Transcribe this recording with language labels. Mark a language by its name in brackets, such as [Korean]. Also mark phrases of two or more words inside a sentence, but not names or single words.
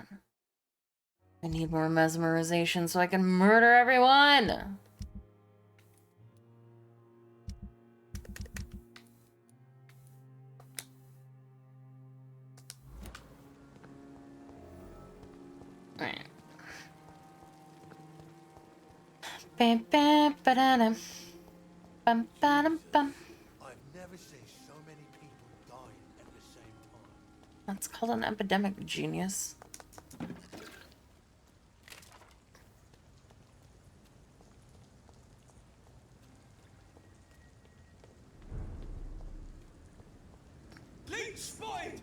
[English] I need more mesmerization so I can murder everyone! Alright. Bam, bam, ba-da-dum. Bum, ba-dum, bum. I've never seen so many people dying at the same time. That's called an epidemic, genius. Leech spotted!